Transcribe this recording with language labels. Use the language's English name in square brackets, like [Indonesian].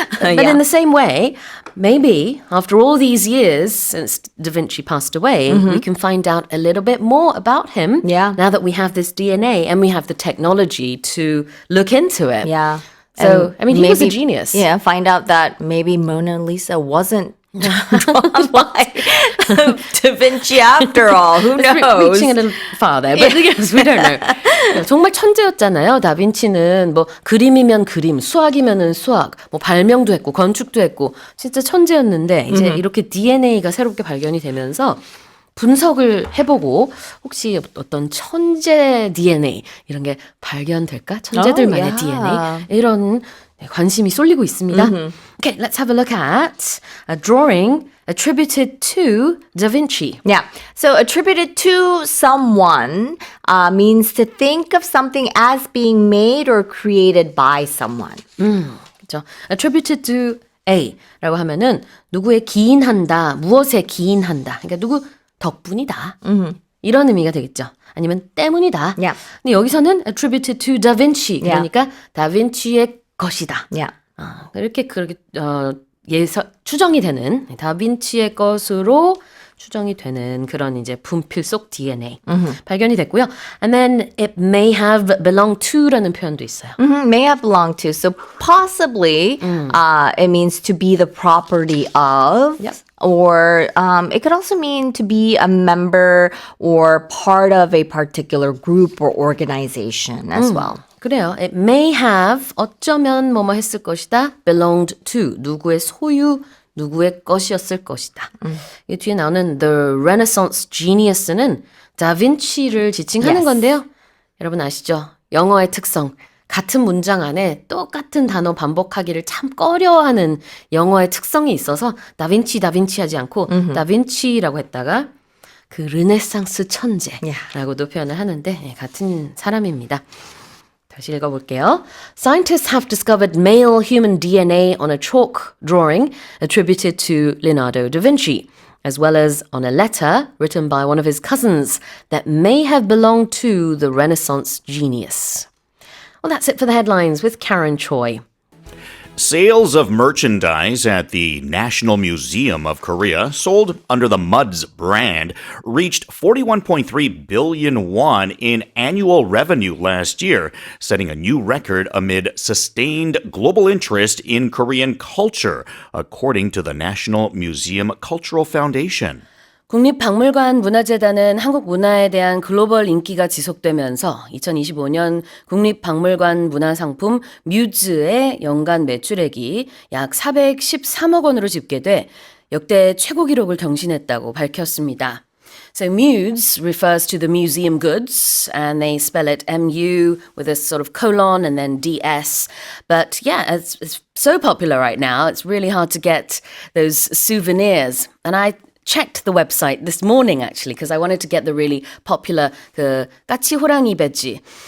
[English] But in the same way, maybe after all these years since Da Vinci passed away, we can find out a little bit more about him now that we have this DNA and we have the technology to look into it. Yeah. So, I mean, he was a genius. Yeah, find out that maybe Mona Lisa wasn't drawn by Da Vinci after all. Who knows? Reaching a little farther, but yes, we don't know. [Korean] 정말 천재였잖아요. 다빈치는 뭐 그림이면 그림, 수학이면은 수학, 뭐 발명도 했고 건축도 했고 진짜 천재였는데 이제 이렇게 DNA가 새롭게 발견이 되면서 분석을 해보고 혹시 어떤 천재 DNA 이런 게 발견될까? 천재들만의 DNA 이런 관심이 쏠리고 있습니다. [English] Okay, let's have a look at a drawing attributed to Da Vinci. Yeah. So attributed to someone means to think of something as being made or created by someone. [Korean] 그렇죠. [English] Attributed to [Korean] A라고 하면은 누구에 기인한다, 무엇에 기인한다. 그러니까 누구 덕분이다. 이런 의미가 되겠죠. 아니면 때문이다. [English] Yeah. [Korean] 근데 여기서는 [English] attributed to Da Vinci. Yeah. [Korean] 그러니까 다빈치의 것이다. [English] Yeah. [Korean] 이렇게 그렇게 추정이 되는 다빈치의 것으로 추정이 되는 그런 이제 분필 속 DNA 발견이 됐고요. [English] And then it may have belonged to [Korean] 라는 표현도 있어요. [English] May have belonged to. So possibly it means to be the property of. Yep. Or it could also mean to be a member or part of a particular group or organization as well. [Korean] 그래요. [English] It may have [Korean] 어쩌면 뭐뭐 했을 것이다. [English] belonged to [Korean] 누구의 소유, 누구의 것이었을 것이다. 이 뒤에 나오는 [English] the Renaissance genius [Korean] 는 다빈치를 지칭하는 Yes. 건데요. 여러분 아시죠? 영어의 특성. 같은 문장 안에 똑같은 단어 반복하기를 참 꺼려하는 영어의 특성이 있어서 다빈치 하지 않고 다빈치라고 했다가 그 르네상스 천재라고도 표현을 하는데 같은 사람입니다. 다시 읽어볼게요. [English] Scientists have discovered male human DNA on a chalk drawing attributed to Leonardo da Vinci, as well as on a letter written by one of his cousins that may have belonged to the Renaissance genius. Well, that's it for the headlines with Karen Choi. Sales of merchandise at the National Museum of Korea, sold under the MUDS brand, reached 41.3 billion won in annual revenue last year, setting a new record amid sustained global interest in Korean culture, according to the National Museum Cultural Foundation. [Korean] 국립박물관 문화재단은 한국 문화에 대한 글로벌 인기가 지속되면서 2025년 국립박물관 문화상품 뮤즈의 연간 매출액이 약 413억 원으로 집계돼 역대 최고 기록을 경신했다고 밝혔습니다. [English] So Muse refers to the museum goods, and they spell it MU with a sort of colon and then DS. But yeah, it's so popular right now, it's really hard to get those souvenirs. And I checked the website this morning actually because I wanted to get the really popular [Korean] 그 까치 호랑이 배지.